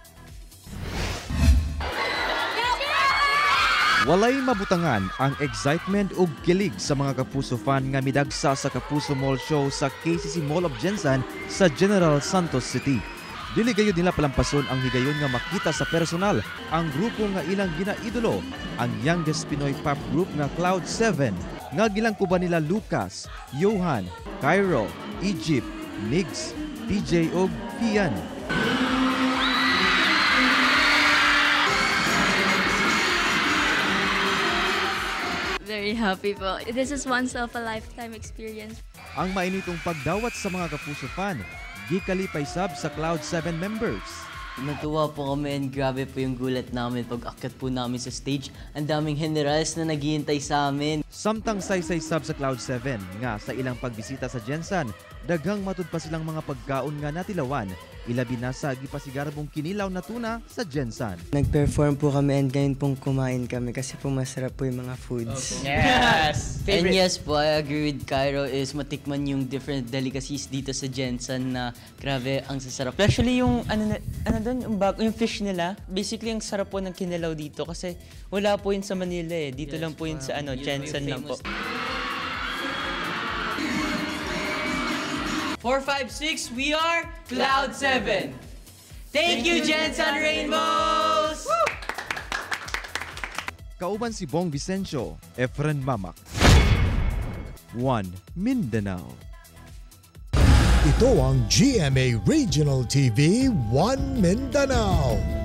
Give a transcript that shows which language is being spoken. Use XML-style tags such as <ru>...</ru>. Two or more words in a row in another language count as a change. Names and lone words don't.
<ceb>Walay mabutangan ang excitement ug kilig sa mga Kapuso fan nga midagsa sa Kapuso Mall Show sa KCC Mall of Jensan sa General Santos City. Dili gayud nila palampason ang higayon nga makita sa personal ang grupo nga ilang ginaidolo, ang</ceb> <en>youngest Pinoy pop group</en> <ceb>nga Cloud 7 nga gilangkuban nila Lucas, Johan, Cairo, Egypt, Migs, PJ ug Fian.</ceb> <en>Very happy po. This is once of a lifetime experience.</en> <ceb>Ang mainitong pagdawat sa mga Kapuso fan, gikalipay sab sa Cloud 7 members.</ceb> <tl>Natuwa po kami and grabe po yung gulat namin pag akyat po namin sa stage. Ang daming generals na naghihintay sa amin.</tl> <ceb>Samtang saysay sab sa Cloud 7 nga sa ilang pagbisita sa Jensan, daghang matud pa silang mga pagkaon nga natilawan. Ilabi na sa gipasigarbong kinilaw na tuna sa Jensan.</ceb> <tl>Nag-perform po kami and ngayon pong kumain kami kasi po masarap po yung mga foods.</tl> <en>Yes! And yes po, I agree with Cairo is</en> <tl>matikman yung</tl> <en>different delicacies</en> <tl>dito sa Jensan na grabe ang sasarap. Especially yung yung fish nila. Basically ang sarap po ng kinilaw dito kasi wala po yun sa Manila eh. Dito lang po yun sa Jensan lang po.</tl> <en>4, 5, 6, we are Cloud 7. Thank you, Jensan Rainbows!</en> <ceb>Kauban si Bong Vicencio, Efren Mamak.</ceb> <tl>1 Mindanao. Ito ang GMA Regional TV 1 Mindanao.</tl>